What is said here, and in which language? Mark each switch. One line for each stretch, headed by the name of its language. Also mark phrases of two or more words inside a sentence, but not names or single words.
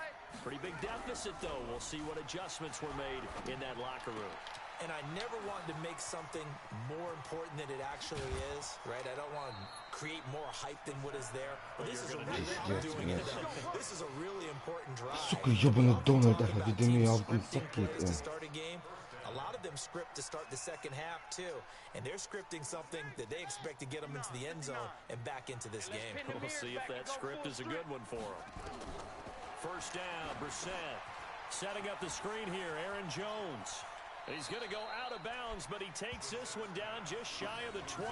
English: Pretty big deficit, though. We'll see what adjustments were made in that locker room. And I never wanted to make something more important than it actually is, right? I don't want to create more hype than what is there. But this is a really doing it. This is a really important drive.
Russian: Сука, ёбаный Дональд,
German: wie der mir auf den Sack geht,
English: To ey. start a game, a lot of them script to start the second half too, and they're scripting something that they expect to get them into the end zone and back into this game. We'll see if that script is a good one for them. First down, Brissett. Setting up the screen here, Aaron Jones. He's going to go out of bounds, but he takes this one down just shy of the 20.